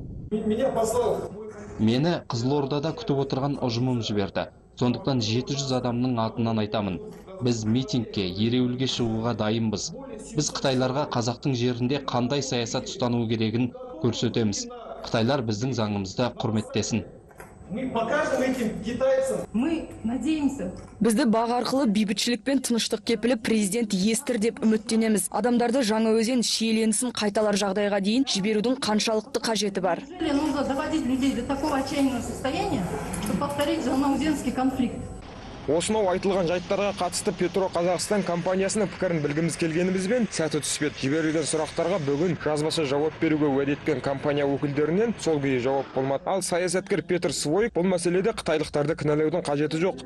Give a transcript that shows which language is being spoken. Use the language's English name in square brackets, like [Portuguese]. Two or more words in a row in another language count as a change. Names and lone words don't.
[Kazakh] Мені Қызылордада күтіп отырған ұжымым жіберді. Сондықтан 700 адамның атынан айтамын. Біз митингке, ереуілге шығуға дайынбыз. Біз қытайларға қазақтың жерінде қандай саясат ұстану керегін көрсетеміз. Қытайлар біздің заңымызды құрметтесін. [Russian] Мы покажем этим китайцам. Мы надеемся. [Kazakh] Бізді бақ арқылы бейбітшілік пен тыныштық кепілі президент естір деп үміттенеміз. Адамдарды Жаңаөзен шиеленісін қайталар жағдайға дейін жіберудің қаншалықты қажеті бар. [Russian] Нужно доводить людей до такого отчаянного состояния, чтобы повторить Жаңаөзенский конфликт. [Kazakh] Осынау айтылған жайттарға қатысты Петро Қазақстан компаниясының пікірін білгіміз келгенімізбен сәті түспеді. Жіберілген сұрақтарға бүгін жазбаша жауап беруге уәде еткен компания өкілдерінен сол күйі жауап болмады. Ал саясаткер Петр Свойк бұл мәселеде қытайлықтарды кінәлаудың қажеті жоқ.